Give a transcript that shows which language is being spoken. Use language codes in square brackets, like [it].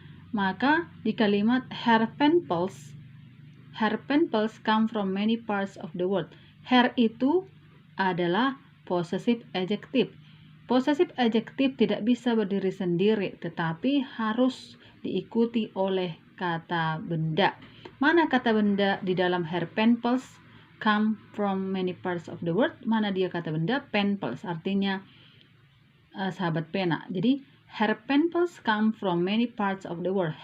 [id] Maka di kalimat [en] her pen pals come from many parts of the world. [id] Her itu adalah possessive adjective. Possessive adjective tidak bisa berdiri sendiri, tetapi harus diikuti oleh kata benda. Mana kata benda di dalam [en] her pen pals come from many parts of the world? [id] Mana dia kata benda? Pen pals, artinya sahabat pena. Jadi [en] her pen pals come from many parts of the world.